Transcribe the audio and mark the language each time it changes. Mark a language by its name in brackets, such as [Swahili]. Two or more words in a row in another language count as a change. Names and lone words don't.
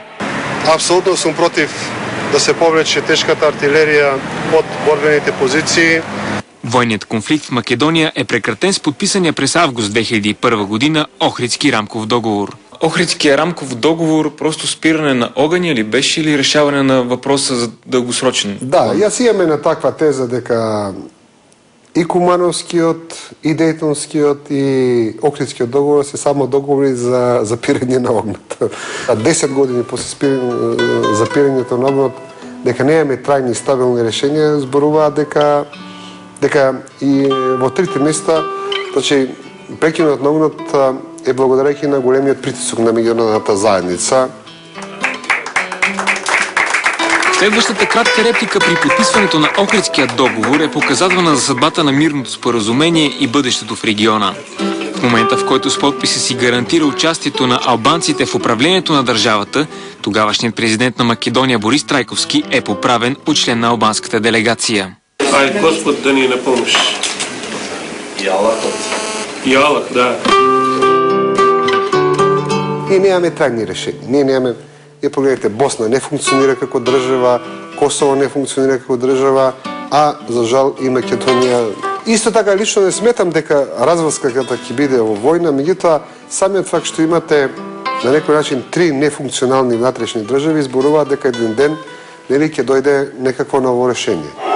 [Bulgarian] Апсолутно съм против да се повлече тежката артилерия от борбените позиции. Военният конфликт в Македония е прекратен с подписания през август 2001 година Охридски рамков договор. Охридския рамков договор просто спиране на огъня ли беше или решаване на въпроса за дългосрочен? [Macedonian] Да, јас имаме на таква теза дека и Кумановскиот, и Дейтонскиот, и Охридскиот договор се само договори за запирање на огнот. 10 години после запирањето на огнот, дека немаме трајни и стабилни решенија, зборуваат дека и во трите места, значи прекинот на огнот е благодарејќи на големиот притисок на меѓународната заедница. [Bulgarian] Следващата кратка реплика при подписването на Охридския договор е показателна за съдбата на мирното споразумение и бъдещето в региона. В момента, в който с подписа си гарантира участието на албанците в управлението на държавата, тогавашният президент на Македония Борис Трайковски е поправен от член на албанската делегация. Ай, Господ да ни напомниш. И Аллах, да. [Macedonian] Ние немаме трајни решенија. Ние немаме, погледнете, Босна не функционира како држава, Косово не функционира како држава, а за жал и Македонија. Исто така лично не сметам дека разврската ќе биде во војна, меѓутоа самиот факт што имате на некој начин 3 нефункционални внатрешни држави зборуваат дека еден ден нели ќе дојде некакво ново решение.